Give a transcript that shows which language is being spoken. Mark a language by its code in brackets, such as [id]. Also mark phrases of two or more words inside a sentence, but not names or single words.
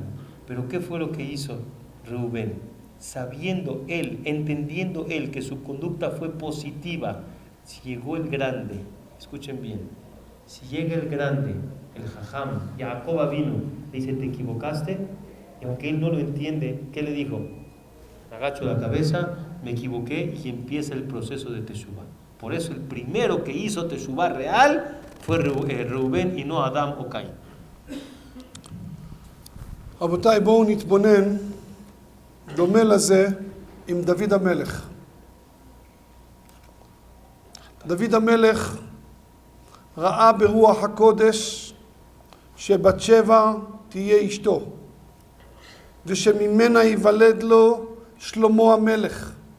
[es] Pero ¿qué fue lo que hizo Reubén? Sabiendo él, entendiendo él que su conducta fue positiva, si llegó el grande, escuchen bien, si llega el grande, el Jajam, Jacob vino, le dice te equivocaste, y aunque él no lo entiende, ¿qué le dijo? Agacho la cabeza, me equivoqué, y empieza el proceso de teshuvah. Por eso el primero que hizo teshuvah real fue Reubén y no Adán o Caín. [he] רבותיי, בואו נתבונן, דומה לזה עם דוד המלך. דוד המלך ראה ברוח הקודש שבת שבע תהיה אשתו, ושממנה ייוולד לו שלמה המלך.